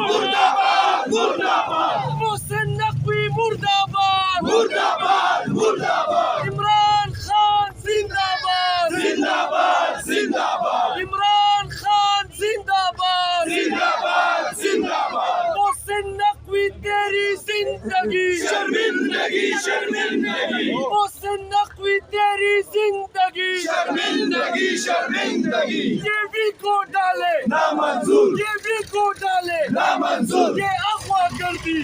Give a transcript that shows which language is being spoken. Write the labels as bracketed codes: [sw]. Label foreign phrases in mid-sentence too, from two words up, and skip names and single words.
[ur] مردہ باد مردہ باد محسن نقوی مردہ باد مردہ باد مردہ باد عمران خان زندہ باد زندہ باد زندہ باد عمران خان زندہ باد زندہ باد زندہ باد محسن نقوی تیری زندگی شرمندگی شرمندگی محسن نقوی تیری زندگی شرمندگی شرمندگی یہ بھی کو ڈالے نامنظور یہ بھی کو ڈالے نامنظور یہ اغوا گردی